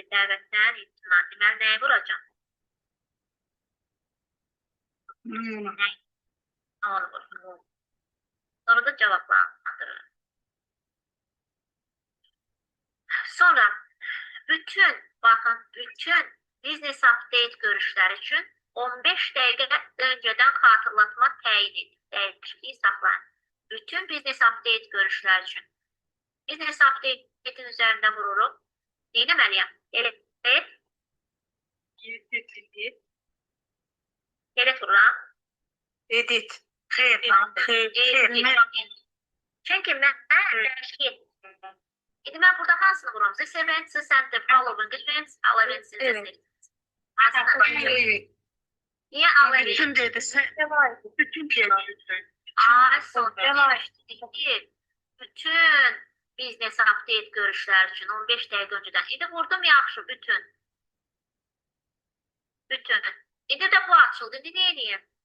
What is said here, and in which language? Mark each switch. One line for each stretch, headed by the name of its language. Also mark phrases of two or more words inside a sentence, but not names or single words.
Azerbaijani: Dəvətdən imtina. Deməli, nəyi vuracaq? Nə? Onu vurur. Sonra da cavablandırır. Sonra bütün
English: business update
Azerbaijani: görüşləri üçün 15 dəqiqə öncədən xatırlatma təyin edin. Dəyişikliyi saxlayın. Bütün
English: business update
Azerbaijani: görüşləri üçün.
English: Business update'in
Azerbaijani: üzərində vururuq. Neynəməliyəm? Delete. Delete vururam. Edit. Çünki mən dəyişik etdim. İndi mən burada hansını vururam?
English: This event, this and the following events, all events, this events.
Azerbaijani: Niyə alır? Bütün dedi, bütün dedi. Ay, son ki, bütün biznes update görüşlər üçün 15 dəqiqə öncədən. İndi vurdum yaxşı, bütün. Bütün. İndi də bu açıldı. İndi nə edeyim?